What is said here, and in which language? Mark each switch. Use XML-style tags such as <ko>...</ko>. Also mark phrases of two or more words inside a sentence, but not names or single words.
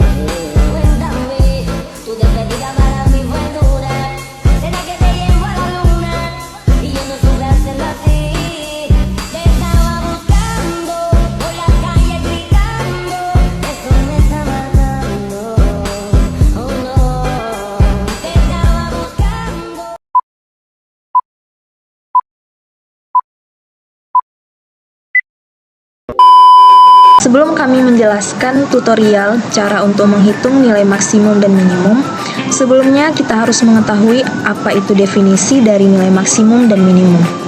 <es>Cuéntame, tu despedida para mí fue dura, será que te llevo a la luna, y yo no supe hacerlo así. Te estaba buscando, por la calle gritando, eso me está matando, oh no. Te estaba buscando.</es> <id>Sebelum kami menjelaskan tutorial cara untuk menghitung nilai maksimum dan minimum, sebelumnya kita harus mengetahui apa itu definisi dari nilai maksimum dan minimum.</id>